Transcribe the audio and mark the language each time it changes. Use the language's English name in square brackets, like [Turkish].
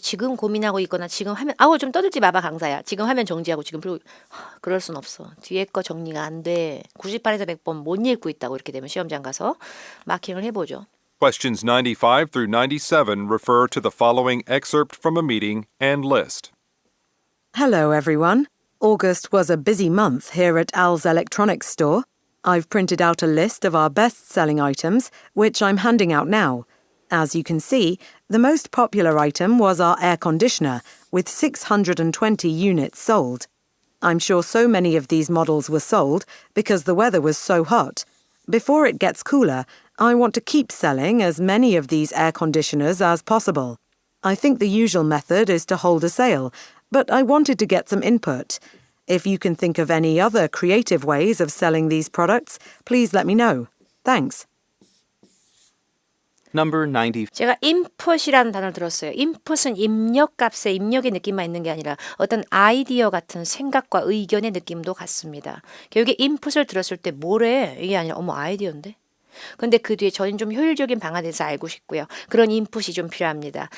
[Korean] 지금 고민하고 있거나 지금 화면 좀 떠들지 마봐 강사야. 지금 화면 정지하고 지금 그럴 순 없어. 뒤에 거 정리가 안 돼. 98에서 100번 못 읽고 있다고 이렇게 되면 시험장 가서 마킹을 해보죠. [English] Questions 95 through 97 refer to the following excerpt from a meeting and list. Hello, everyone. August was a busy month here at Al's Electronics Store. I've printed out a list of our best-selling items, which I'm handing out now. As you can see, the most popular item was our air conditioner, with 620 units sold. I'm sure so many of these models were sold because the weather was so hot. Before it gets cooler, I want to keep selling as many of these air conditioners as possible. I think the usual method is to hold a sale, but I wanted to get some input. If you can think of any other creative ways of selling these products, please let me know. Thanks. Number 90. [Korean] 제가 input이라는 단어를 들었어요. input은 입력값에 입력의 느낌만 있는 게 아니라 어떤 아이디어 같은 생각과 의견의 느낌도 같습니다. 결국에 input을 들었을 때 뭐래? 이게 아니라 아이디어인데? 근데 그 뒤에 저는 좀 효율적인 방안에 대해서 알고 싶고요. 그런 인풋이 좀 필요합니다.